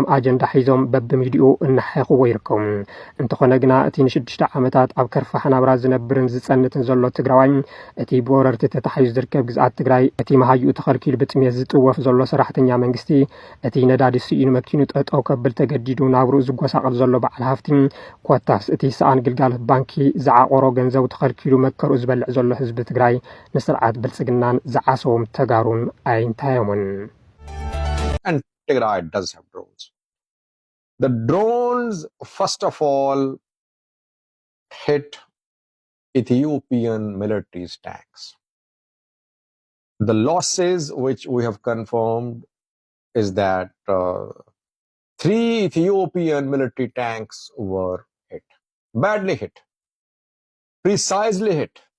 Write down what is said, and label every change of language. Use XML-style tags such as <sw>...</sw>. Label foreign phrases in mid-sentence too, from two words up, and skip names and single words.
<ti>ኣጀንዳ ሒዞም በብሚድኡ እናሓይኽዎ ይርከቡ እንተኾነ ግና እቲ ን6 ዓመታት ኣብ ከርፋ ሓናብራ ዝነብርን ዝጸንትን ዘሎ ትግራዋይ እቲ ብወረርቲ ተታሒዙ ዝርከብ ግዝኣት ትግራይ እቲ መሃይኡ ተኸልኪሉ ብጥሜት ዝጥወፍ ዘሎ ሰራሕተኛ መንግስቲ እቲ ነዳዲ ስኢኑ መኪኑ ጠጠው ከብል ተገዲዱ ናብሩ ዝጓሳቀል ዘሎ በዓል ሃፍቲ ኮታስ እቲ ሰኣን ግልጋሎት ባንኪ ዝዓቆሮ ገንዘቡ ተኸልኪሉ መከሩ ዝበልዕ ዘሎ ህዝቢ ትግራይ ንስርዓት ብልጽግናን ዝዓሰዎም ተጋሩን ኣይንታዮምን</ti> <en>And Tigray does have drones. The drones, first of all, hit Ethiopian military's tanks. The losses which we have confirmed is that 3 Ethiopian military tanks were hit, badly hit, precisely hit.</en>